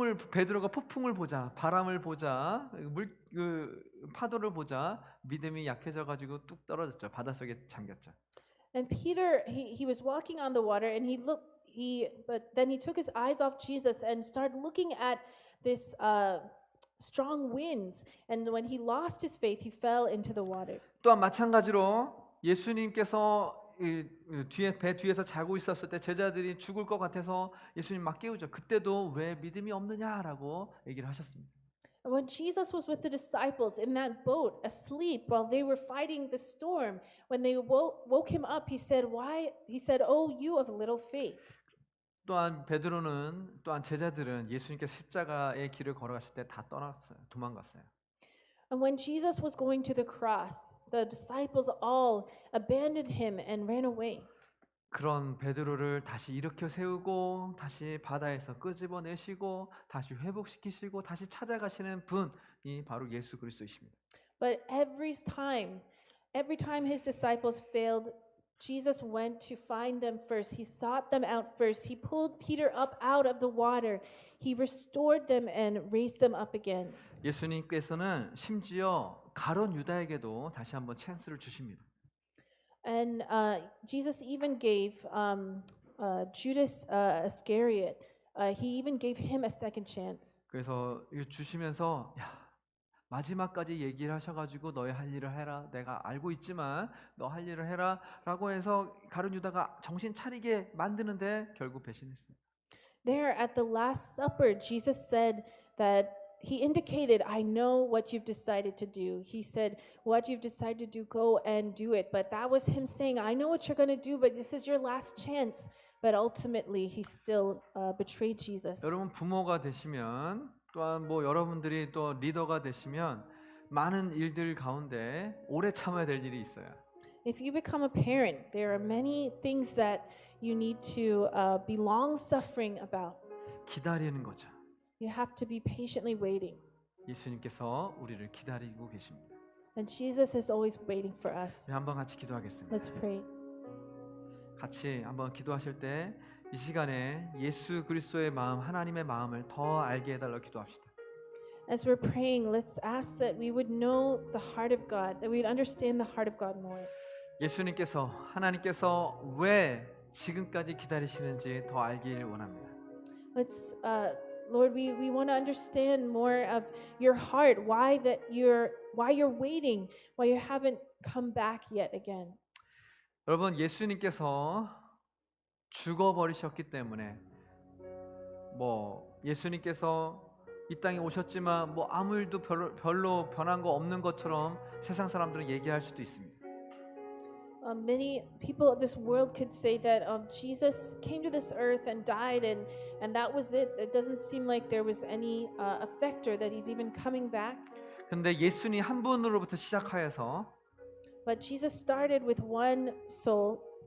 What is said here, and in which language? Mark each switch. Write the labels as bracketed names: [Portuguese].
[Korean] 베드로가 폭풍을 보자, 바람을 보자, 파도를 보자 믿음이 약해져 가지고 뚝 떨어졌죠. 바닷속에 잠겼죠. [English] And Peter, he was walking on the water, and but then he took his eyes off Jesus and started looking at this strong winds. And when he lost his faith, he fell into the water. [Korean] 또한 마찬가지로 예수님께서 배 뒤에서 자고 있었을 때 제자들이 죽을 것 같아서 예수님 막 깨우죠. 그때도 왜 믿음이 없느냐라고 얘기를 하셨습니다. [English] And when Jesus was with the disciples in that boat, asleep, while they were fighting the storm, when they woke him up, he said, "Why?" He said, "Oh, you of little faith." [Korean] 또한 제자들은 예수님께서 십자가의 길을 걸어갔을 때 다 떠났어요. 도망갔어요. [English] And when Jesus was going to the cross, the disciples all abandoned him and ran away. [Korean] 그런 베드로를 다시 일으켜 세우고 다시 바다에서 끄집어내시고 다시 회복시키시고 다시 찾아가시는 분이 바로 예수 그리스도이십니다. [English] But every time his disciples failed, Jesus went to find them first. He sought them out first. He pulled Peter up out of the water. He restored them and raised them up again. [Korean] 예수님께서는 심지어 가룟 유다에게도 다시 한번 찬스를 주십니다. [English] And Jesus even gave Judas Iscariot. He even gave him a second chance. [Korean] 그래서 이거 주시면서 마지막까지 얘기를 하셔가지고 너의 할 일을 해라. 내가 알고 있지만 너 할 일을 해라라고 해서 가룟 유다가 정신 차리게 만드는데 결국 배신했습니다. [English] There at the Last Supper, Jesus said that he indicated, "I know what you've decided to do." He said, "What you've decided to do, go and do it." But that was him saying, "I know what you're going to do, but this is your last chance." But ultimately, he still betrayed Jesus. [Korean] 여러분 부모가 되시면 또한 여러분들이 또 리더가 되시면 많은 일들 가운데 오래 참아야 될 일이 있어요. [English] If you become a parent, there are many things that you need to be long-suffering about. [Korean] 기다리는 거죠. [English] You have to be patiently waiting. [Korean] 예수님께서 우리를 기다리고 계십니다. [English] And Jesus is always waiting for us. [Korean] 우리 한번 같이 기도하겠습니다. [English] Let's pray. [Korean] 같이 한번 기도하실 때 이 시간에 예수 그리스도의 마음, 하나님의 마음을 더 알게 해달라고 기도합시다. [English] As we're praying, let's ask that we would know the heart of God, that we would understand the heart of God more. [Korean] 하나님께서 왜 지금까지 기다리시는지 더 알기를 원합니다. [English] Let's, Lord, we want to understand more of your heart, why you're waiting, why you haven't come back yet again. [Korean] 여러분 예수님께서 죽어버리셨기 때문에 예수님께서 이 땅에 오셨지만 아무 일도 별로 변한 거 없는 것처럼 세상 사람들은 얘기할 수도 있습니다. [English] Many people of this world could say that Jesus came to this earth and died, and that was it. It doesn't seem like there was any effect or that he's even coming back. [Korean] 근데 예수님 한 분으로부터 시작하여서 [English] But Jesus started with one soul.